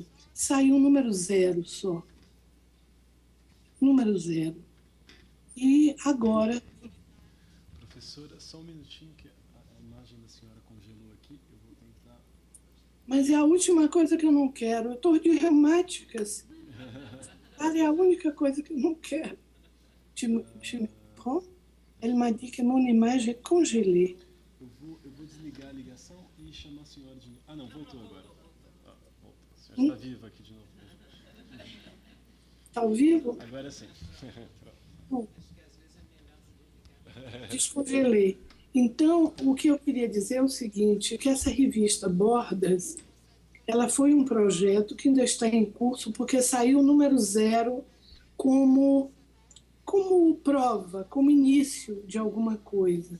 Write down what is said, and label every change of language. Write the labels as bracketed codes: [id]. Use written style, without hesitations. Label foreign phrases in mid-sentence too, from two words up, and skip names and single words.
[pt] Saiu um número 0 só. Número 0. E agora... Professora, só um minutinho que a imagem da senhora congelou aqui, eu vou tentar... Mas é a última coisa que eu não quero. Eu estou de reumáticas. É a única coisa que eu não quero. [fr] Tu me prends? Elle m'a dit que mon image est congelée. [pt] Eu vou desligar a ligação e chamar a senhora de novo. Ah, não, voltou agora. Voltou. A senhora está viva aqui de novo. Está ao vivo? Agora sim. Descongelei. Então, o que eu queria dizer é o seguinte, que essa revista Bordas, ela foi um projeto que ainda está em curso, porque saiu o número 0 como prova, como início de alguma coisa.